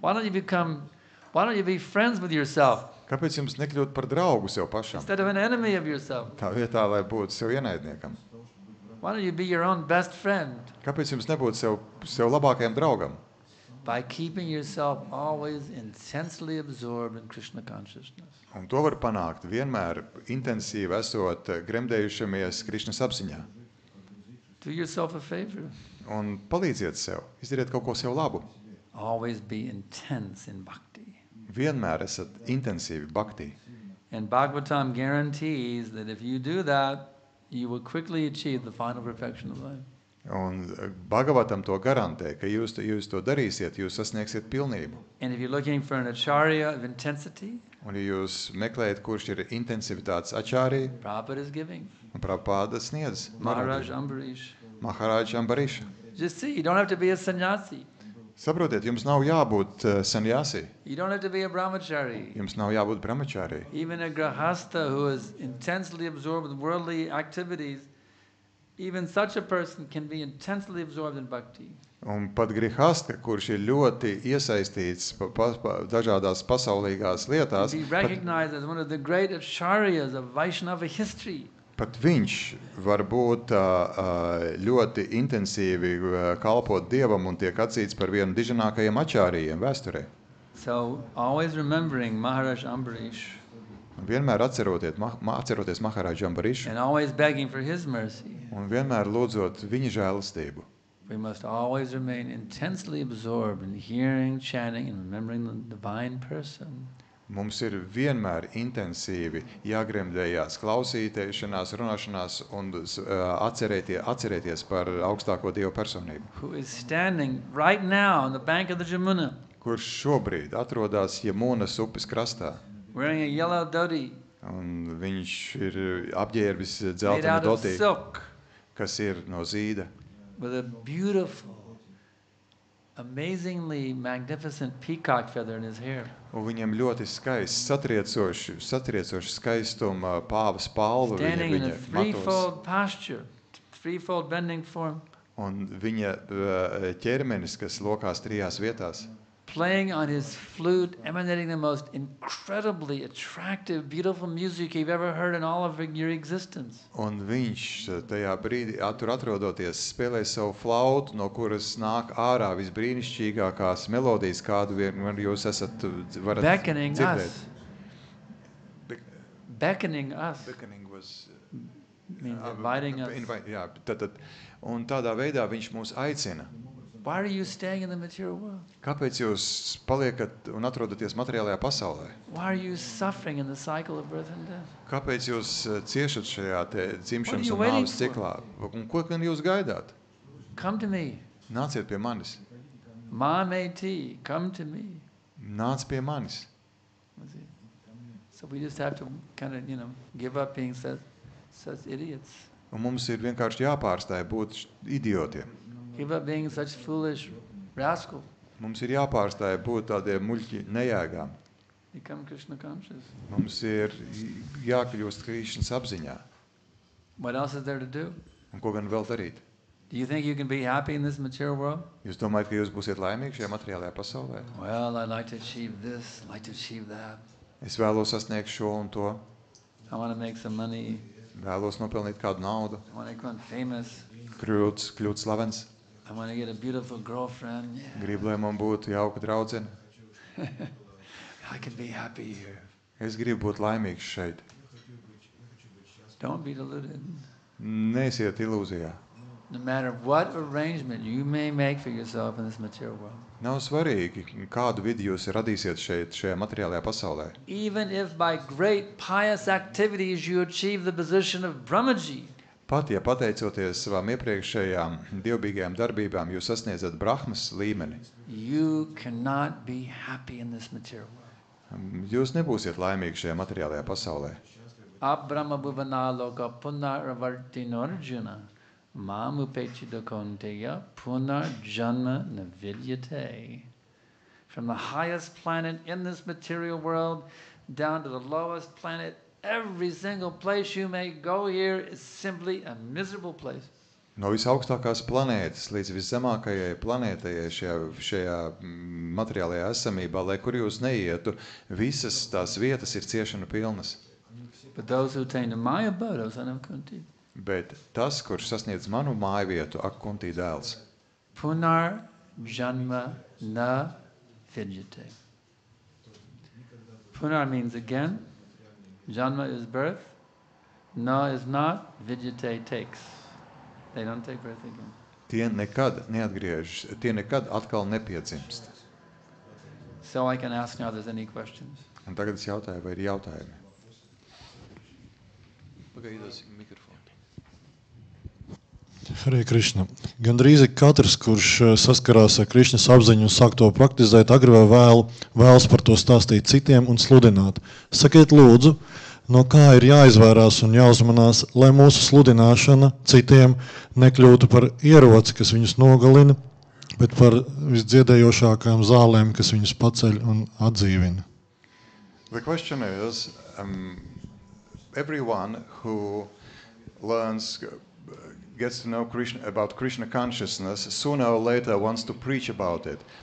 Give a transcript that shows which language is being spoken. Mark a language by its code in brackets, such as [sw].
[en] Why don't you be friends with yourself [lv] Kāpēc jums nekļūt par draugu sev pašam? [en] instead of an enemy of yourself? [lv] Tā vietā, lai būtu sev ienaidniekam. [en] Why don't you be your own best friend [lv] Kāpēc jums nebūtu sev labākajam draugam? [en] by keeping yourself always intensely absorbed in Krishna consciousness? [lv] Un to var panākt vienmēr intensīvi esot gremdējušamies Krišnas apziņā. [en] Do yourself a favor. [lv] Un palīdziet sev, izdariet kaut ko sev labu. [en] Always be intense in bhakti. [lv] Vienmēr esat intensīvi bhaktī. [en] And Bhagavatam guarantees that if you do that, you will quickly achieve the final perfection of life. [lv] Un Bhagavatam to garantē, ka jūs to darīsiet, jūs sasniegsiet pilnību. [en] And if you're looking for an acharya of intensity, [lv] Un ja jūs meklējat, kurš ir intensivitātes ačārī, [en] Prabhupada is giving. [lv] un Prabhupāda sniedz [en] Maharaj Ambarish. [lv] Maharaj Ambariša. [en] Just see, you don't have to be a sannyasi. [lv] Saprotiet, jums nav jābūt sanjāsī, [en] You don't have to be a brahmachari. [lv] jums nav jābūt brahmachārī. [en] Even a grahasta who is intensely absorbed with worldly activities, even such a person can be intensely absorbed in bhakti. [lv] Un pat grihasta, kurš ir ļoti iesaistīts dažādās pasaulīgās lietās, [en] Be recognized as one of the great acharyas of Vaishnava history. [lv] pat viņš var būt ļoti intensīvi kalpot Dievam un tiek atzīts par vienu diženākajiem ačārījiem vēsturē. [en] So always remembering Maharaj Ambarish [lv] Un vienmēr atceroties Maharaj Ambarišu [en] and always begging for his mercy, [lv] un vienmēr lūdzot viņa žēlastību. [en] we must always remain intensely absorbed in hearing, chanting, and remembering the divine person. [lv] Mums ir vienmēr intensīvi jāgremdējās klausīšanās, runāšanās un atcerēties par augstāko Dievu personību, [en] Who is standing right now on the bank of the Jamuna, [lv] kurš šobrīd atrodas Jamunas upes krastā. [en] wearing a yellow dhoti [lv] Un viņš ir apģērbis [en] made [lv] dzeltenu [en] out of [lv] dotī, [en] silk [lv] kas ir no zīda, [en] with a beautiful, amazingly magnificent peacock feather in his hair. [lv] un viņam ļoti skaists, satriecoši skaistuma pāvas palva [en] Standing in a [lv] viņa matos. [en] threefold posture, threefold bending form, [lv] Un viņa ķermenis, kas lokās trijās vietās, [en] playing on his flute, emanating the most incredibly attractive, beautiful music you've ever heard in all of your existence. [lv] un viņš tajā brīdī, tur atrodoties, spēlē savu flautu, no kuras nāk ārā visbrīnišķīgākās melodijas, kādu vien jūs varat [en] Beckoning [lv] dzirdēt. [en] us. Beckoning us. Beckoning was, Means inviting us. [lv] Jā, un tādā veidā viņš mūs aicina. [en] Why are you staying in the material world? [lv] Kāpēc jūs paliekat un atrodaties materiālajā pasaulē? [en] Why are you suffering in the cycle of birth and death? [lv] Kāpēc jūs ciešat šajā te [en] What [lv] dzimšanas [en] are you [lv] un [en] waiting [lv] nāves [en] for? [lv] ciklā? Un ko gan jūs gaidāt? [en] Come to me. [lv] Nāciet pie manis. [en] Mameti, come to me. [lv] Nāc pie manis. [en] Was it? So we just have to kind of, give up being such idiots. [lv] Un mums ir vienkārši jāpārstāj būt idiotiem. [en] Give up being such foolish rascals. [lv] Mums ir jāpārstāj būt tādiem muļķi nejēgām. [en] Become Krishna conscious. [lv] Mums ir jākļūst Krišnas apziņā. [en] What else is there to do? [lv] Un ko gan vēl darīt? [en] Do you think you can be happy in this material world? [lv] Jūs domājat, ka jūs būsiet laimīgi šajā materiālajā pasaulē? [en] Well, I'd like to achieve this, like to achieve that. [lv] Es vēlos sasniegt šo un to. [en] I want to make some money. [lv] vēlos nopelnīt kādu naudu, [en] I want to become famous. [lv] kļūt slavens, [en] I want to get a beautiful girlfriend. Yeah. [lv] gribu, lai man būtu jauka draudzene. [en] I can be happy here. [lv] Es gribu būt laimīgs šeit. [en] Don't be deluded. [lv] Neesiet ilūzijā. [en] No matter what arrangement you may make for yourself in this material world. [lv] Nav svarīgi, kādu vidi jūs radīsiet šajā materiālajā pasaulē. [en] Even if by great pious activities you achieve the position of Brahmaji. [lv] Pat, ja pateicoties savām iepriekšējām dievbijīgajām darbībām, jūs sasniedzat Brahmas līmeni, [en] You cannot be happy in this material world. [lv] jūs nebūsiet laimīgi šajā materiālajā pasaulē. [sa] Abrahma bhuvana loka punaravartino arjuna mamupechidakonteya punar janma navidyate. [en] From the highest planet in this material world down to the lowest planet, every single place you may go here is simply a miserable place. [lv] No visaugstākās planētas līdz viszemākajai planētai šajā materiālajā esamībā, lai kur jūs neietu, visas tās vietas ir ciešanu pilnas. [en] But those who attain to my abode, O son of Kunti, [lv] Bet tas, kurš sasniedz manu māju vietu, ak, Kuntī dēls, [sa] punar janma na vidyate. [en] Punar means again, janma is birth, na is not, vidyate takes. They don't take birth again. [lv] tie nekad neatgriežas, tie nekad atkal nepiedzimst. [en] So I can ask now if there's any questions. [lv] Un tagad es jautāju, vai ir jautājumi? Pagaidās mikrofonu. [sa] Hare Krishna. [lv] Gandrīz katrs, kurš saskarās ar Krišņas apziņu un sāk to praktizēt, agri vai vēlas par to stāstīt citiem un sludināt. Sakiet lūdzu, no kā ir jāizvairās un jāuzmanās, lai mūsu sludināšana citiem nekļūtu par ieroci, kas viņus nogalina, bet par visdziedējošākām zālēm, kas viņus paceļ un atdzīvina. [en] The question is, everyone who learns, gets to know about Krishna consciousness, sooner or later wants to preach about it.